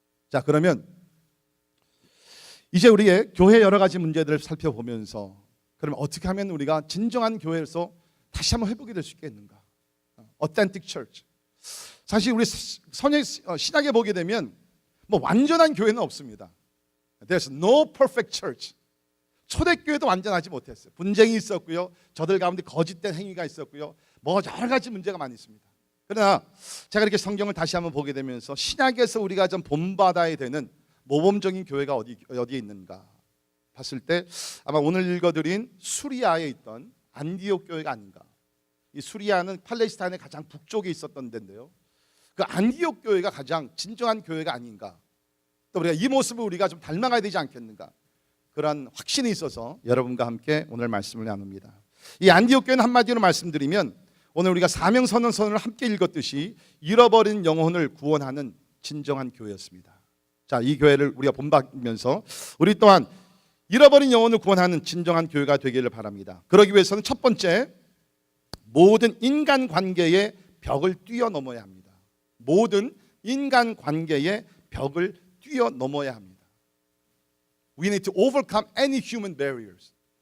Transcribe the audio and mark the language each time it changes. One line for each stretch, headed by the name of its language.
Korean: 자, 그러면 이제 우리의 교회 여러 가지 문제들을 살펴보면서 그러면 어떻게 하면 우리가 진정한 교회에서 다시 한번 회복이 될 수 있겠는가?
English: Authentic Church.
Korean: 사실 우리 신약에 보게 되면 뭐 완전한 교회는 없습니다.
English: There's no perfect church.
Korean: 초대교회도 완전하지 못했어요. 분쟁이 있었고요. 저들 가운데 거짓된 행위가 있었고요. 뭐 여러 가지 문제가 많이 있습니다. 그러나 제가 이렇게 성경을 다시 한번 보게 되면서 신약에서 우리가 좀 본받아야 되는 모범적인 교회가 어디에 있는가 봤을 때 아마 오늘 읽어드린 수리아에 있던 안디옥 교회가 아닌가. 이 수리아는 팔레스타인의 가장 북쪽에 있었던 데인데요. 그 안디옥 교회가 가장 진정한 교회가 아닌가. 또 우리가 이 모습을 우리가 좀 닮아가야 되지 않겠는가. 그런 확신이 있어서 여러분과 함께 오늘 말씀을 나눕니다. 이 안디옥 교회는 한마디로 말씀드리면 오늘 우리가 사명선언서를 함께 읽었듯이 잃어버린 영혼을 구원하는 진정한 교회였습니다. 자, 이 교회를 우리가 본받으면서 우리 또한 잃어버린 영혼을 구원하는 진정한 교회가 되기를 바랍니다. 그러기 위해서는 첫 번째, 모든 인간관계의 벽을 뛰어넘어야 합니다. 모든 인간관계의 벽을 뛰어넘어야 합니다.
English: We need to overcome any human barriers.